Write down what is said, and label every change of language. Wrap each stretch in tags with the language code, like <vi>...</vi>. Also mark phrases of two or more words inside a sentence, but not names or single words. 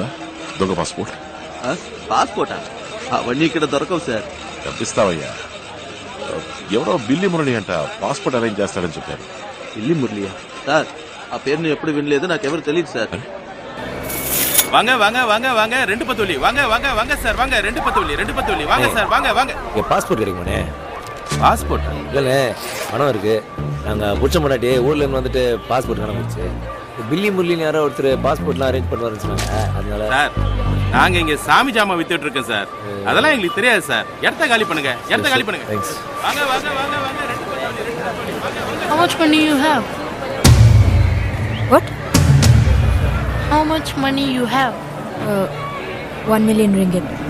<te>దొంగ పాస్పోర్ట్. పాస్పోర్టా? అవన్నీ ఇక్కడ దొరకవు సార్. తప్పిస్తావయ్యా. ఎవరో బిల్లి మురళి అంట పాస్పోర్ట్ అరేంజ్ చేస్తాడని చెప్పారు. బిల్లి మురళియా? సార్ ఆ పేరు నేను ఎప్పుడు వినలేదు, నాకెవరు తెలియదు సార్.</te> <ta>வாங்க வாங்க வாங்க வாங்க ரெண்டு பத்தோலி வாங்க வாங்க வாங்க சார் வாங்க ரெண்டு பத்தோலி வாங்க சார் வாங்க வாங்க. பாஸ்போர்ட் கிடைக்குமாண்ணே? பாஸ்போர்ட் இல்லைண்ணே, பணம் இருக்கு. நாங்கள் புடிச்ச முன்னாடி ஊர்ல இருந்து வந்துட்டு பாஸ்போர்ட் காணாமச்சு. பில்லி முரளின்னு யாரோ ஒருத்தர் பாஸ்போர்ட்லாம் அரேஞ்ச் பண்ணுவாருன்னு சொன்னாங்க. அதனால சார் நாங்க இங்க சாமி ஜாமா வித்துட்டு இருக்கோம் சார். அதெல்லாம் எங்களுக்கு தெரியாது சார். இடத்த காலி பண்ணுங்க, இடத்த காலி பண்ணுங்க. தேங்க்ஸ். வாங்க வாங்க வாங்க வாங்க ரெண்டு பத்தோலி வாங்க.</ta> <en>How much money you have? What? How much money you have? 1 million ringgit.</en>